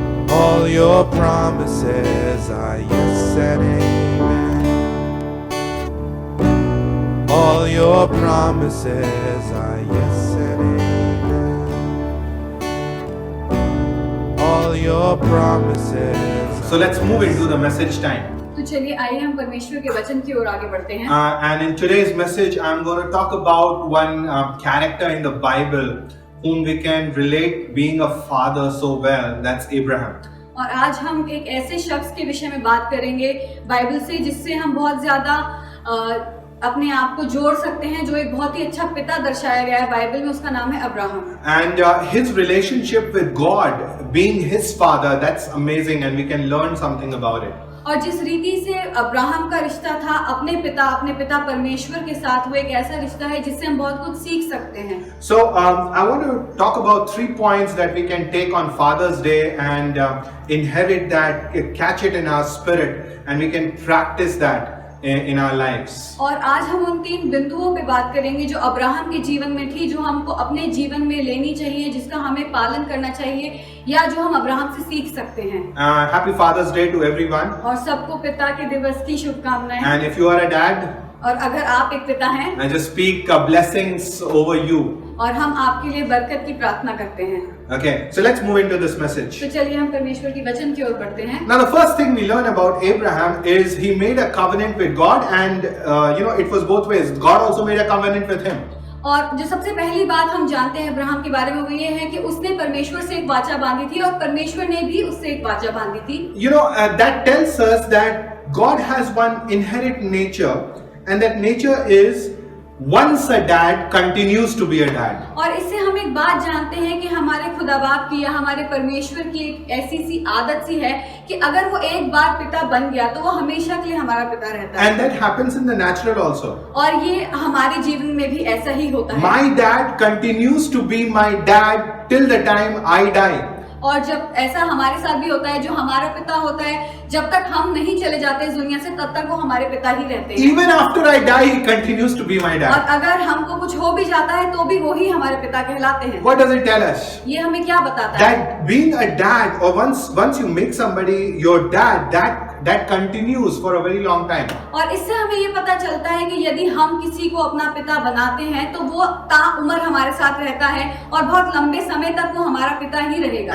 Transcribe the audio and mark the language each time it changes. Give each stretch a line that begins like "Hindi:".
English: All your promises are yes and amen. All your promises are yes and amen. All your promises. So let's move into the message time.
Hindi: तो चलिए आइए हम परमेश्वर के वचन की ओर आगे बढ़ते हैं।
English: And in today's message, I'm going to talk about one character in the Bible whom we can relate being a father so well. That's Abraham.
Hindi: और आज हम एक ऐसे शख्स के विषय में बात करेंगे बाइबल से, जिससे हम बहुत ज्यादा अपने आप को जोड़ सकते हैं, जो एक बहुत ही अच्छा पिता दर्शाया गया है बाइबल में। उसका नाम है Abraham.
English: And his relationship with God, being his father, that's amazing, and we can learn something about it.
Hindi: और जिस रीति से अब्राहम का रिश्ता था अपने पिता परमेश्वर के साथ, वो एक ऐसा रिश्ता है जिससे हम बहुत कुछ सीख सकते हैं।
English: So I want to talk about 3 points that we can take on Father's Day and inherit that, catch it in our spirit, and we can practice that in our lives.
Hindi: और आज हम उन 3 बिंदुओं पे बात करेंगे जो अब्राहम के जीवन में थी, जो हमको अपने जीवन में लेनी चाहिए, जिसका हमें पालन करना चाहिए, या जो हम अब्राहम से सीख सकते हैं।
English: Happy Father's Day to everyone.
Hindi: और सबको पिता के दिवस की शुभकामनाएं।
English: And if you are a dad,
Hindi: और अगर आप एक पिता हैं
English: I just speak blessings over you.
Hindi: और हम आपके लिए बरकत की प्रार्थना करते हैं।
English: Okay, so let's move into this message.
Hindi: तो चलिए हम परमेश्वर की वचन की ओर बढ़ते हैं।
English: Now, the first thing we learn about Abraham is he made a covenant with God, and it was both ways. God also made a covenant with him.
Hindi: और जो सबसे पहली बात हम जानते हैं अब्राहम के बारे में वो ये है कि उसने परमेश्वर से एक वाचा बांधी थी और परमेश्वर ने भी उससे एक वाचा बांधी थी।
English: That tells us that God has one inherent nature, and that nature is once a dad continues to be a dad.
Hindi: और इससे हम एक बात जानते हैं कि हमारे खुदा बाप की या हमारे परमेश्वर की एक ऐसी सी आदत सी है कि अगर वो एक बार पिता बन गया तो वो हमेशा के लिए हमारा पिता रहता है।
English: And that happens in the natural also.
Hindi: और ये हमारे जीवन में भी ऐसा ही होता है।
English: My dad continues to be my dad till the time I die.
Hindi: और जब ऐसा हमारे साथ भी होता है, जो हमारा पिता होता है जब तक हम नहीं चले जाते इस दुनिया से तब तक वो हमारे पिता ही रहते हैं।
English: Even after I die, he continues to be my
Hindi: और
English: dad.
Hindi: अगर हमको कुछ हो भी जाता है तो भी वो ही हमारे पिता कहलाते हैं।
English: What does it tell us?
Hindi: ये हमें क्या बताता है?
English: That being a dad, or once you make somebody your dad, that continues for a very long time.
Hindi: और इससे हमें ये पता चलता है कि यदि हम किसी को अपना पिता बनाते हैं तो वो ताउम्र हमारे साथ रहता है और बहुत लंबे समय तक वो हमारा पिता ही रहेगा।